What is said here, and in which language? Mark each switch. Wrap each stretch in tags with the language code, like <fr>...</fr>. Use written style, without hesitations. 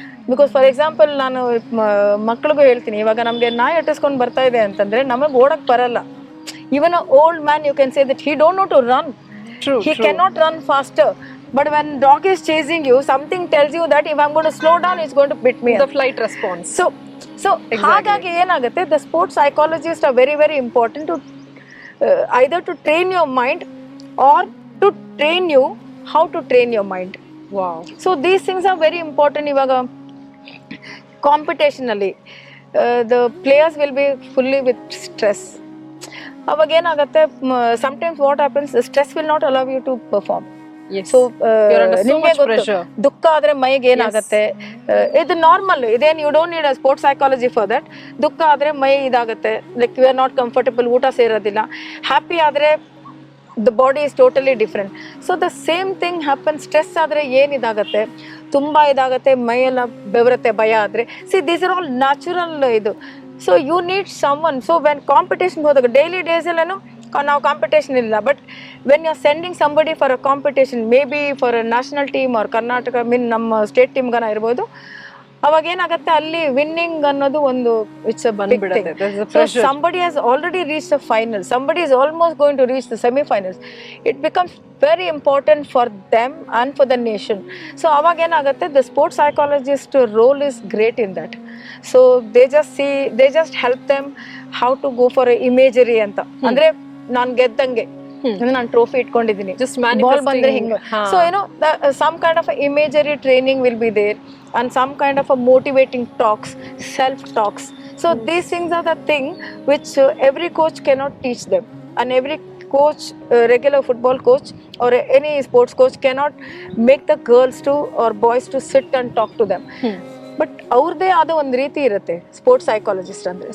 <en>Because for example</en> <kn>ನಾನು ಮಕ್ಕಳಿಗೂ ಹೇಳ್ತೀನಿ, ಇವಾಗ ನಮ್ಗೆ ನಾಯಿ ಅಟ್ಟಿಸ್ಕೊಂಡು ಬರ್ತಾ ಇದೆ ಅಂತಂದ್ರೆ ನಮಗೆ ಓಡಕ್ ಬರಲ್ಲ.</kn> <en>Even an old man you can say that he don't know to run. True. He cannot run faster. But when dog is chasing you, something tells you that if I'm going to slow down, it's going to bit me. The flight response. So</en> <kn>ಹಾಗಾಗಿ ಏನಾಗುತ್ತೆ,</kn> <en>the sports psychologists are very very important to either to train your mind or to train you how to train your mind. Wow. So these things are very important.</en> <kn>ಇವಾಗ</kn> <en>Competition ಅಲ್ಲಿ the players will be fully with stress.</en> <kn>ಅವಾಗ ಏನಾಗುತ್ತೆ,</kn> <en>Sometimes what happens, stress will not allow you to perform.</en> <kn>So ನಿಮ್ಗೆ ಗೊತ್ತು, ದುಃಖ ಆದ್ರೆ ಮೈಗೆ ಏನಾಗುತ್ತೆ, ಇದು ನಾರ್ಮಲ್, ಇದೇನು</kn> <en>You don't need a sports psychology for that.</en> <kn>ದುಃಖ ಆದ್ರೆ ಮೈ ಇದಾಗುತ್ತೆ,</kn> <en>like you are not comfortable,</en> <kn>ಊಟ ಸೇರೋದಿಲ್ಲ.</kn> <en>Happy ಆದ್ರೆ the body is totally different. So the same thing happen.</en> <kn>Stress ಆದ್ರೆ ಏನ್ ಇದಾಗತ್ತೆ, ತುಂಬಾ ಇದಾಗತ್ತೆ, ಮೈಯೆಲ್ಲ ಬೆವರುತ್ತೆ ಭಯ ಆದ್ರೆ.</kn> <en>see these are all natural</en> <kn>ಇದು.</kn> <en>So you need someone. So when competition</en> <kn>ಹೋದಾಗ</kn> <en>daily days</en> <kn>ಅಲ್ಲೇನು ನಾವು ಕಾಂಪಿಟೇಷನ್ ಇಲ್ಲ,</kn> <en>but when you are sending somebody for a competition, maybe for a national team or Karnataka</en> <kn>ನಮ್ಮ state ಟೀಮ್ಗನ ಇರ್ಬೋದು, ಅವಾಗ ಏನಾಗುತ್ತೆ ಅಲ್ಲಿ ವಿನ್ನಿಂಗ್ ಅನ್ನೋದು ಒಂದು</kn> <en>It's a big thing. So somebody has already reached the final, somebody is almost going to reach the semi-finals, it becomes very important for them and for the nation. So</en> <kn>ಅವಾಗ ಏನಾಗುತ್ತೆ,</kn> <en>the sports psychologist role is great in that. So they just help them how to go for a imagery ಅಂತ.</en> <kn>ಅಂದ್ರೆ ನಾನು ಗೆದ್ದಂಗೆ, ನಾನು trophy ಇಟ್ಕೊಂಡಿದ್ದೀನಿ,</kn> <en>Just</en> <kn>ball ಬಂದ್ರೆ ಹಿಂಗ. ಹಾ.</kn> <en>So some kind of a imagery training will be there, and some kind of a motivating talks, self talks. So these things are the thing which every coach cannot teach them, and every coach, regular football coach or any sports coach cannot make the girls to or boys to sit and talk to them.</en> <kn>But ಅವ್ರದ್ದೇ ಆದ ಒಂದು ರೀತಿ ಇರುತ್ತೆ sports psychologist ಅಂದರೆ.</kn>